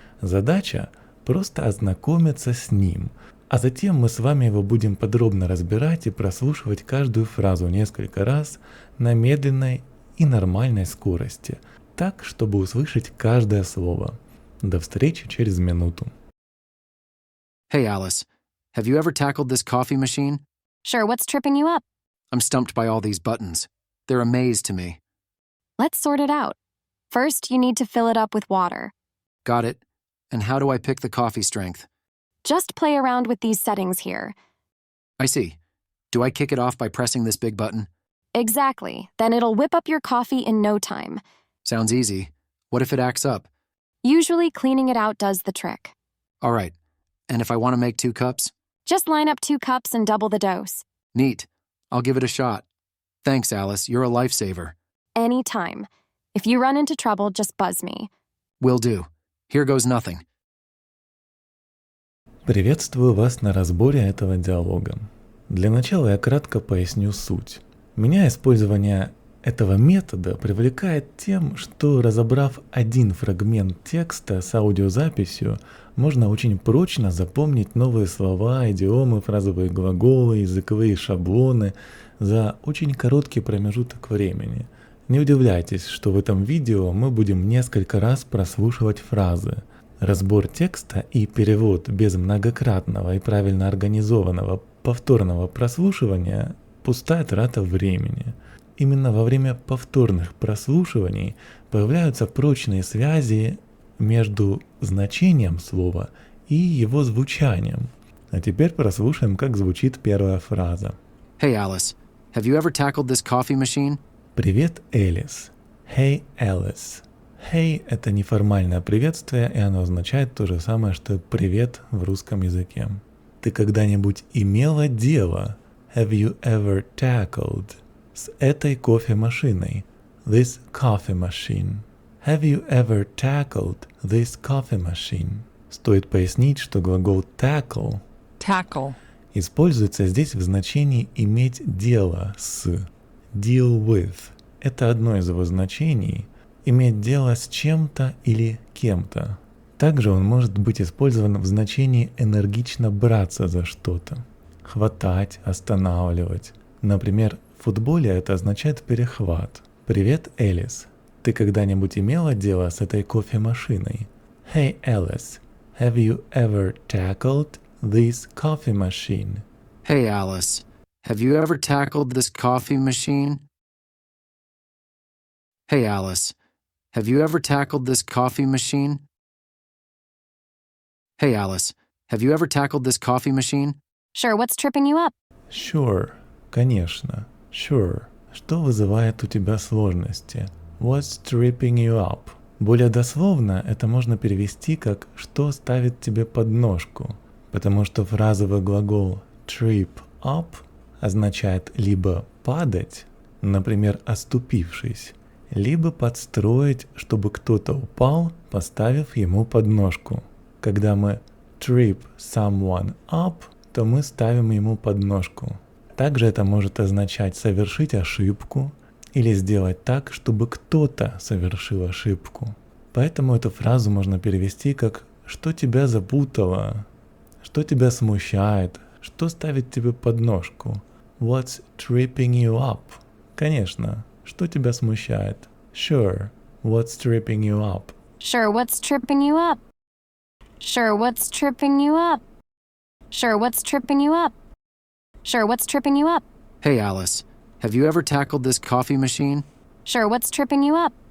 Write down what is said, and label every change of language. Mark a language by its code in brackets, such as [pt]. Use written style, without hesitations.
[ru] Задача – просто ознакомиться с ним, а затем мы с вами его будем подробно разбирать и прослушивать каждую фразу несколько раз на медленной и нормальной скорости, так, чтобы услышать каждое слово. До встречи через минуту. [en] Hey Alice, have you ever tackled this coffee machine? Sure, what's tripping you up? I'm stumped by all these buttons. They're a maze to me. Let's sort it out. First, you need to fill it up with water. Got it. And how do I pick the coffee strength? Just play around with these settings here. I see. Do I kick it off by pressing this big button? Exactly. Then it'll whip up your coffee in no time. Sounds easy. What if it acts up? Usually, cleaning it out does the trick. All right. And if I want to make 2 cups? Just line up 2 cups and double the dose. Neat. I'll give it a shot. Thanks, Alice. You're a lifesaver. Anytime. If you run into trouble, just buzz me. Will do. Here goes nothing. [ru] Приветствую вас на разборе этого диалога. Для начала я кратко поясню суть. Меня использование этого метода привлекает тем, что, разобрав один фрагмент текста с аудиозаписью, можно очень прочно запомнить новые слова, идиомы, фразовые глаголы, языковые шаблоны за очень короткий промежуток времени. Не удивляйтесь, что в этом видео мы будем несколько раз прослушивать фразы. Разбор текста и перевод без многократного и правильно организованного повторного прослушивания – пустая трата времени. Именно во время повторных прослушиваний появляются прочные связи между значением слова и его звучанием. А теперь прослушаем, как звучит первая фраза. [en] Hey Alice, have you ever tackled this coffee machine? [ru] Привет, Элис. [en] Hey, Alice. [ru] Hey – это неформальное приветствие, и оно означает то же самое, что привет в русском языке. Ты когда-нибудь имела дело? [en] Have you ever tackled? [ru] С этой кофемашиной. [en] This coffee machine. Have you ever tackled this coffee machine? [ru] Стоит пояснить, что глагол tackle используется здесь в значении иметь дело с. [en] Deal with. [ru] Это одно из его значений. Иметь дело с чем-то или кем-то. Также он может быть использован в значении энергично браться за что-то. Хватать, останавливать. Например, в футболе это означает перехват. Привет, Элис. Ты когда-нибудь имела дело с этой кофемашиной? [en] Hey, Alice. Have you ever tackled this coffee machine? Hey Alice, have you ever tackled this coffee machine? Hey Alice, have you ever tackled this coffee machine? Hey Alice, have you ever tackled this coffee machine? Sure, what's tripping you up? Sure. [ru] Конечно. [en] Sure. [ru] Что вызывает у тебя сложности? [en] What's tripping you up? [ru] Более дословно это можно перевести как «что ставит тебе подножку», потому что фразовый глагол trip up означает либо падать, например, оступившись, либо подстроить, чтобы кто-то упал, поставив ему подножку. Когда мы trip someone up, то мы ставим ему подножку. Также это может означать совершить ошибку или сделать так, чтобы кто-то совершил ошибку. Поэтому эту фразу можно перевести как «что тебя запутало», «что тебя смущает», «что ставит тебе подножку». [en] What's tripping you up? [ru] Конечно, что тебя смущает? [en] Sure, what's tripping you up? Sure, what's tripping you up? Sure, what's tripping you up? Sure, what's tripping you up? Sure, what's tripping you up? Hey Alice, have you ever tackled this coffee machine? Sure, what's tripping you up?